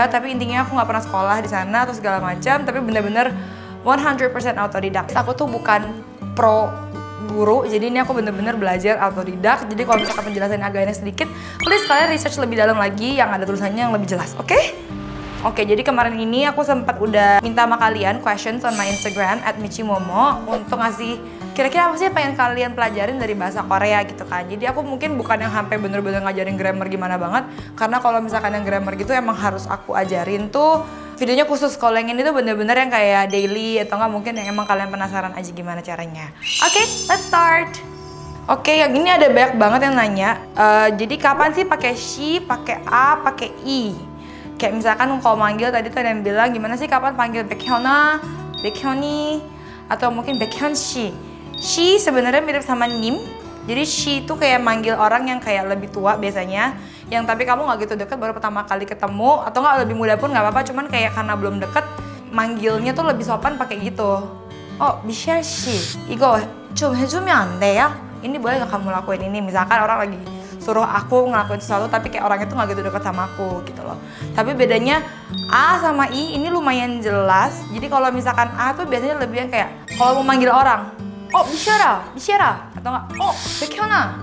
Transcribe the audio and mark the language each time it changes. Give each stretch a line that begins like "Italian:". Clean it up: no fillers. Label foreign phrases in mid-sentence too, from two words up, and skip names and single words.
Indonesian: Tapi intinya aku nggak pernah sekolah di sana atau segala macam. Tapi bener-bener 100% autodidak. Aku tuh bukan pro guru, jadi ini aku bener-bener belajar autodidak. Jadi kalau misalkan penjelasannya agak aneh sedikit, please kalian research lebih dalam lagi yang ada tulisannya yang lebih jelas, oke? Oke, jadi kemarin ini aku sempat udah minta sama kalian
English: questions on my Instagram
Indonesian: @michimomo untuk ngasih kira-kira apa sih yang pengen kalian pelajarin dari bahasa Korea gitu kan. Jadi aku mungkin bukan yang sampai bener-bener ngajarin grammar gimana banget, karena kalau misalkan yang grammar gitu emang harus aku ajarin tuh videonya khusus. Kalau yang ini tuh bener-bener yang kayak daily atau enggak mungkin yang emang kalian penasaran aja gimana caranya. Oke,
English: let's start.
Indonesian: Oke, yang ini ada banyak banget yang nanya. Jadi kapan sih pakai she, pakai a, pakai i? Kayak misalkan kalau manggil tadi tuh ada yang bilang gimana sih kapan panggil Baekhyuna, Baekhyuni, atau mungkin Baekhyunshi. She sebenarnya mirip sama 님. Jadi she itu kayak manggil orang yang kayak lebih tua biasanya, yang tapi kamu nggak gitu deket, baru pertama kali ketemu, atau nggak lebih muda pun nggak apa-apa, cuman kayak karena belum deket manggilnya tuh lebih sopan pakai gitu. Oh, Michelle she,
Korean: 이거 좀 해주면 안 돼요?
Indonesian: Ini boleh nggak kamu lakuin ini? Misalkan orang lagi suruh aku ngelakuin sesuatu tapi kayak orangnya tuh nggak gitu dekat sama aku gitu loh. Tapi bedanya A sama I ini lumayan jelas. Jadi kalau misalkan A tuh biasanya lebih yang kayak kalau mau manggil orang, oh Bishara, atau nggak, oh Baekhyuna.